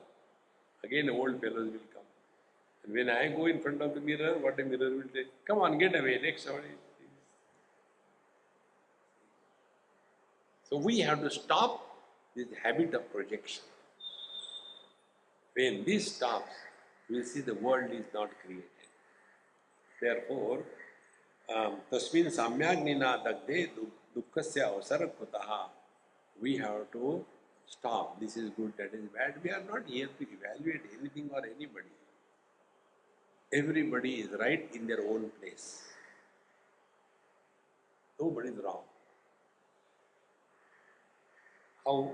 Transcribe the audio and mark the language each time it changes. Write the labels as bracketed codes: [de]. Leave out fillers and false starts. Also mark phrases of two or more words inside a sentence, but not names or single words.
[en] Again, old fellows will come. And when I go in front of the mirror, what the mirror will say, come on, get away, next somebody. So we have to stop this habit of projection. When this stops, we will see the world is not created. Therefore, [sa] तस्मिन् सम्यग्निना दग्धे दुःखस्य अवसरः कुतः. [en] We have to stop. This is good, that is bad. We are not here to evaluate anything or anybody. Everybody is right in their own place. Nobody is wrong. How?